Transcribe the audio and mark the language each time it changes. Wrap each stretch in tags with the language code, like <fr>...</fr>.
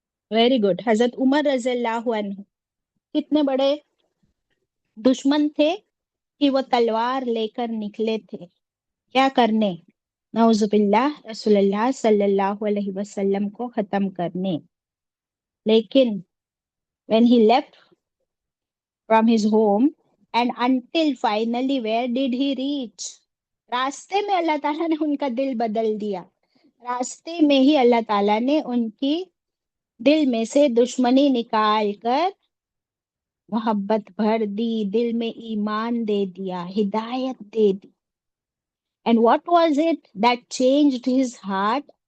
<en>Very good.</en> <ur>حضرت عمر رضی اللہ عنہ کتنے بڑے دشمن تھے کہ وہ تلوار لے کر نکلے تھے. کیا کرنے؟ نعوذ باللہ رسول اللہ صلی اللہ علیہ وسلم کو ختم کرنے.</ur> <en>لیکن when he left from his home and until finally where did he reach؟</en> <ur>راستے میں اللہ تعالیٰ نے ان کا دل بدل دیا. راستے میں ہی اللہ تعالیٰ نے ان کی دل میں سے دشمنی نکال کر محبت بھر دی، دل میں ایمان دے دیا، ہدایت دے دی.</ur> <en>And what was it that changed his heart?</en>